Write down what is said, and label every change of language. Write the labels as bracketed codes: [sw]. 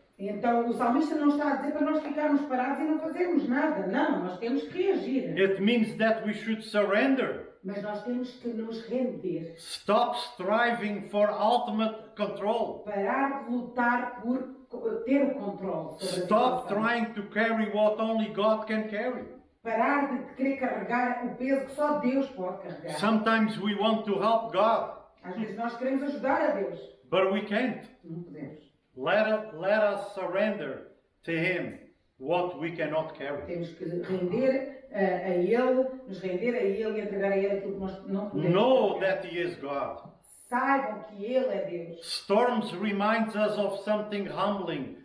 [pt] Então o salmista não está a dizer para nós ficarmos parados e não fazermos nada. Não, nós temos que reagir. [en] It means that we should surrender. [pt] Mas nós temos que nos render. [en] Stop striving for ultimate control. [pt] Parar de lutar por ter o controle sobre a [en] Stop [pt] situação. [en] trying to carry what only God can carry. [pt] Parar de querer carregar o peso que só Deus pode carregar. [en] Sometimes we want to help God, [pt] Às vezes nós queremos ajudar a Deus. [en] but we can't. [pt] Não podemos. [en] Let us surrender to Him what we cannot carry. [pt] Temos que render a Ele, nos render a Ele e entregar a Ele aquilo que nós não podemos. [en] Know [pt] carregar. [en] that He is God. [pt] Saibam que Ele é Deus. [en] Storms reminds us of something humbling.